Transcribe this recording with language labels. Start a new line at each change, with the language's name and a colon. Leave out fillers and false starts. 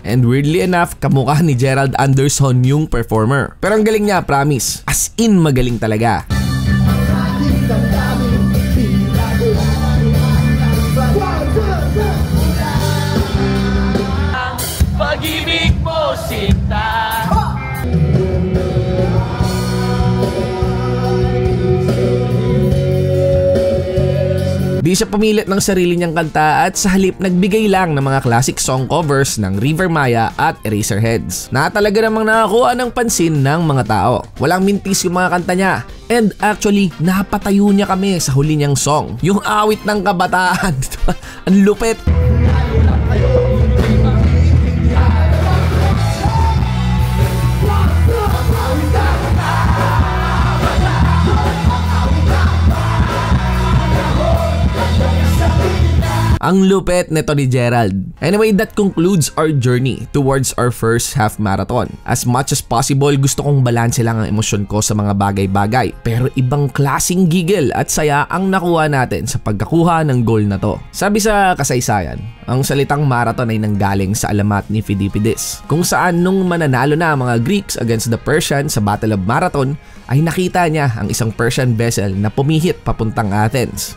English: And weirdly enough,
Filipino: kamukha ni
English: Gerald Anderson
Filipino: yung
English: performer.
Filipino: Pero ang galing niya, promise. As in magaling talaga. Pag-ibig mo sinta. Di siya pumilit ng sarili niyang kanta at sa halip nagbigay lang ng mga classic song covers ng River Maya at Eraserheads na talaga namang nakakuha ng pansin ng mga tao. Walang mintis yung mga kanta niya.
English: And actually,
Filipino: napatayo niya kami sa huli niyang song. Yung awit ng kabataan. Ang lupit. Ang lupet nito ni Gerald.
English: Anyway, that concludes our journey towards our first half marathon. As much as possible,
Filipino: gusto kong balanse lang ang emosyon ko sa mga bagay-bagay. Pero ibang klaseng gigil at saya ang nakuha natin sa pagkakuha ng goal na to. Sabi sa kasaysayan, ang salitang marathon ay nanggaling sa alamat ni Pheidippides, kung saan nung mananalo na ang mga Greeks
English: against the
Filipino: Persians sa Battle of Marathon, ay nakita niya ang isang Persian vessel na pumihit papuntang Athens.